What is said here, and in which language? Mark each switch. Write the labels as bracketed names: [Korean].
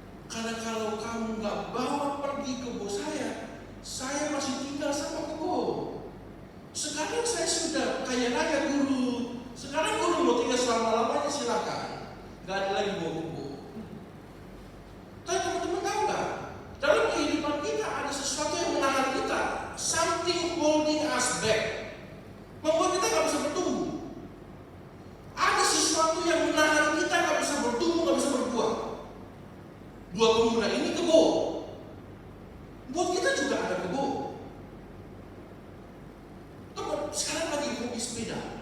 [Indonesian] Karena kalau kamu nggak bawa pergi kebun saya masih tinggal sama kebun. Sekarang saya sudah kaya raya guru. Sekarang guru mau tinggal selama-lamanya silakan. Nggak ada lagi bawa kebun. Tapi teman-teman tahu nggak? Dalam kehidupan kita ada sesuatu yang menahan kita. [English] Something holding us back. [Indonesian] Membuat kita nggak bisa bertumbuh. Ada sesuatu yang menahan kita nggak bisa bertumbuh, nggak bisa berbuah. Dua pemuda ini kebun. Buat kita juga ada kebun. Teman, sekarang lagi hobi sepeda.